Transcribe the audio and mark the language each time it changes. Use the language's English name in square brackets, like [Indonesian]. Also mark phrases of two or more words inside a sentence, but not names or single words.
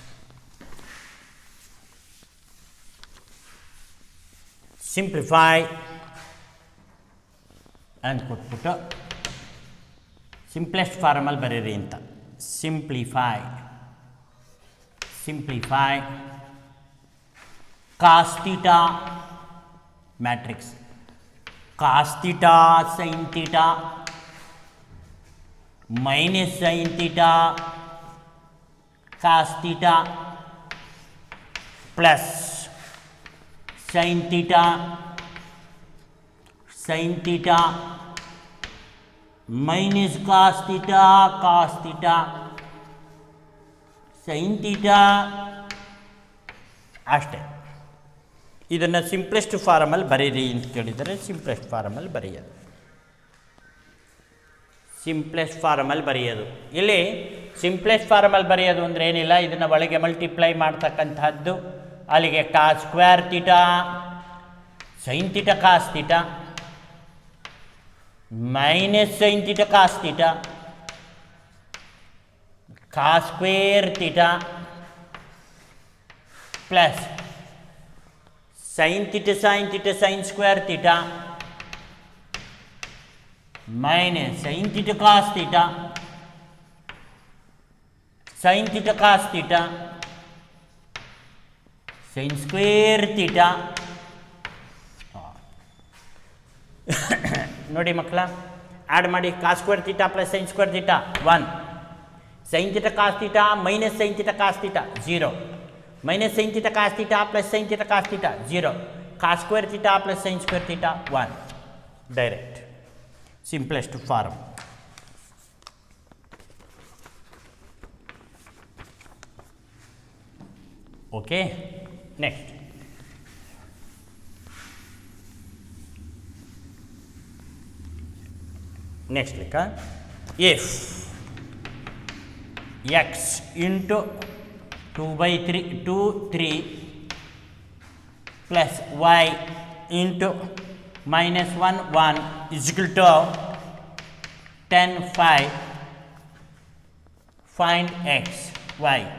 [English] Simplify and [Kannada] ಕೊಟ್ಬಿಟ್ಟು [English] simplest formalli [Kannada] ಬರೀರಿ ಅಂತ. [English] simplify cos theta matrix cos theta sin theta minus sin theta cos theta plus sin theta minus cos theta sin theta ಅಷ್ಟೇ. [Kannada] ಇದನ್ನು [English] simplest formalli [Kannada] ಬರೀರಿ ಅಂತ ಕೇಳಿದರೆ [English] simplest formalli [Kannada] ಬರೆಯೋದು. ಇಲ್ಲಿ [English] simplest formalli [Kannada] ಬರೆಯೋದು ಅಂದರೆ ಏನಿಲ್ಲ, ಇದನ್ನು ಒಳಗೆ ಮಲ್ಟಿಪ್ಲೈ ಮಾಡ್ತಕ್ಕಂಥದ್ದು. [English] ಅಲ್ಲಿಗೆ cos square theta sin theta cos theta minus sin theta cos theta cos square theta plus sin theta sin square theta minus sin theta cos theta sin theta cos theta sin square theta. [Kannada] ನೋಡಿ ಮಕ್ಕಳ, ಆ್ಯಡ್ ಮಾಡಿ. [English] cos square theta plus sin square theta 1, sin theta cos theta minus sin theta cos theta 0, minus sin theta cos theta plus sin theta cos theta 0, cos square theta plus sin square theta 1. Direct, simplest form. Okay, next. Next lecture, if x into 2/3 plus y into minus 1 is equal to 10 5, find x, y.